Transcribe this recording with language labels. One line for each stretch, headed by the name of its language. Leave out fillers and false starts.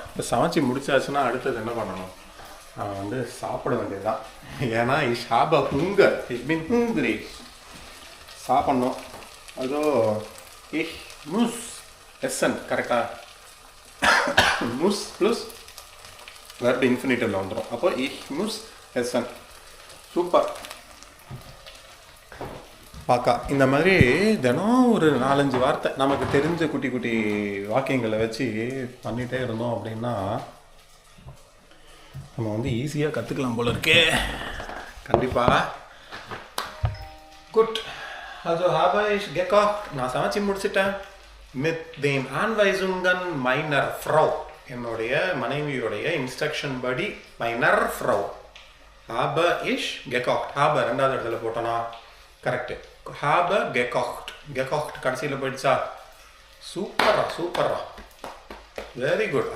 Tamil: இப்போ சமைச்சு முடிச்சாச்சுன்னா அடுத்தது என்ன பண்ணணும்? நான் வந்து சாப்பிட வேண்டியதுதான். ஏன்னா
German: ich habe Hunger. Ich bin hungry.
Tamil: சாப்பிட்ணும். அதோ
German: ich muss essen.
Tamil: கரெக்டாக muss ப்ளஸ் வெர்ப் இன்ஃபினிட்டிவ்ல வந்துடும்.
German: அப்போ ich muss essen.
Tamil: சூப்பர். பாக்கா இந்த மாதிரி தினம் ஒரு 4-5 வார்த்தை நமக்கு தெரிஞ்ச குட்டி குட்டி வாக்கியங்களை வச்சு பண்ணிகிட்டே இருந்தோம் அப்படின்னா நம்ம வந்து ஈஸியாக கற்றுக்கலாம் போல இருக்கே. கண்டிப்பாக. Good.
German: also habe ich gekocht.
Tamil: நான் சமைச்சு முடிச்சிட்டேன்.
German: mit den Anweisungen meiner Frau.
Tamil: என்னுடைய மனைவியுடைய இன்ஸ்ட்ரக்ஷன் படி
German: மைனர் ஃப்ரவ் habe ich gekocht.
Tamil: habe ரெண்டாவது இடத்துல போட்டோன்னா கரெக்டு.
German: habe gekocht.
Tamil: gekocht கடைசியில் போயிடுச்சா? சூப்பரா சூப்பரா, வெரி குட்.